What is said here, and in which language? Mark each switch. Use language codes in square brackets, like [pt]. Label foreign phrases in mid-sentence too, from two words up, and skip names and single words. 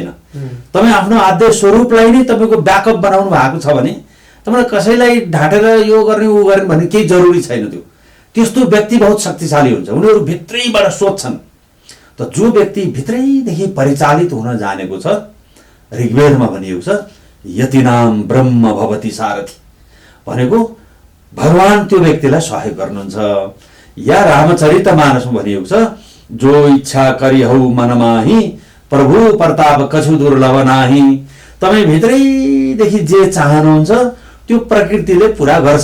[ne] तपाईँ आफ्नो आद्य स्वरूपलाई नै तपाईँको ब्याकअप बनाउनु भएको छ भने तपाईँलाई कसैलाई ढाँटेर यो गर्ने ऊ गर्ने भन्ने केही जरुरी छैन। त्यस्तो व्यक्ति बहुत शक्तिशाली हुन्छ, उनीहरू भित्रैबाट सोध्छन्। त जो व्यक्ति भित्रैदेखि परिचालित हुन जानेको छ, ऋग्वेदमा भनिएको छ [sa] यतिनाम ब्रह्म भवति सारथि [ne] भनेको भगवान त्यो व्यक्तिलाई सहयोग गर्नुहुन्छ। या रामचरितमानसमा भनिएको छ [awa] जो इच्छा करिहौ मनमाही प्रभु प्रताप कछु दुर्लभ नाही। [ne] तपाईँ भित्रैदेखि जे चाहनुहुन्छ त्यो प्रकृतिले पुरा गर्छ।